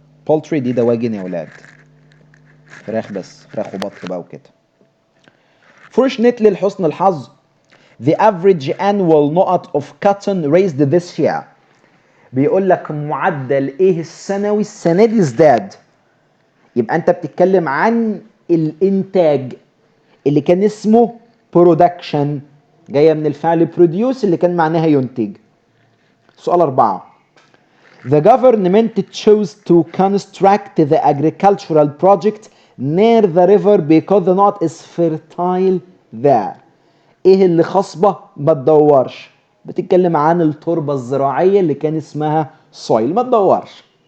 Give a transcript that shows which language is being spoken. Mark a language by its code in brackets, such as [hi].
[ar] poultry دي دواجن يا ولاد، فراخ بس، فراخ وبط بقى وكده. [en] fortunately [ar] لحسن الحظ [en] the average annual نقط of cotton raised this year. [ar] بيقول لك معدل ايه السنوي السنه دي ازداد. يبقى انت بتتكلم عن الانتاج اللي كان اسمه production، جايه من الفعل produce اللي كان معناها ينتج. سؤال 4. [en] The government chose to construct the agricultural project near the river because the north is fertile there. [ar] ايه اللي خصبه ما تدورش؟ بتتكلم عن التربة الزراعية اللي كان اسمها soil. ما تدورش.